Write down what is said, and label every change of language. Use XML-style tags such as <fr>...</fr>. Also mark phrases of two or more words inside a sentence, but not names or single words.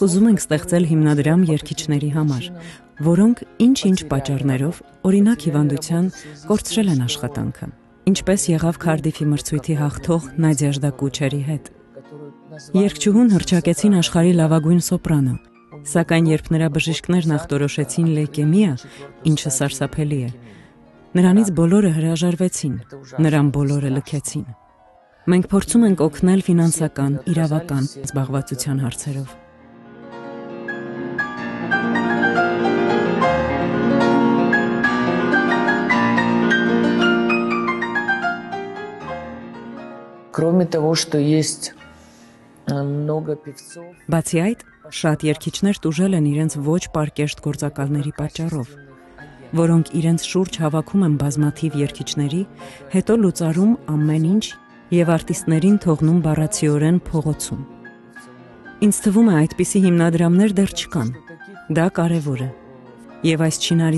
<hy>ուզում ենք ստեղծել հիմնադրամ երգիչների համար, որոնք ինչ-ինչ պատճառներով, օրինակ հիվանդության, կորցրել են աշխատանքը, ինչպես եղավ Քարդիֆի մրցույթի հաղթող Նադյա Ժդակուչերի հետ։ Երգչուհուն հռչակեցին աշխարհի լավագույն սոպրանո, սակայն երբ նրա բժիշկներն ախտորոշեցին լեյկեմիա, ինչը սարսափելի է, նրանից բոլորը հրաժարվեցին, նրան բոլորը լքեցին։ Մենք փորձում ենք օգնել ֆինանսական, իրավական զբաղվածության հարցերով։</hy> <ru>Кроме того, что есть много певцов,</ru> <hy>Բացի այդ, շատ երգիչներ տուժել են իրենց ոչ պարկեշտ գործակալների պատճառով, որոնք իրենց շուրջ հավաքում են բազմաթիվ երգիչների, հետո լուծարում ամեն ինչ եւ արտիստներին թողնում բառացիորեն փողոցում։ Ինձ թվում է այդպիսի հիմնադրամներ դեռ չկան։ Դա կարևոր է։ Եվ այս չինարի</hy>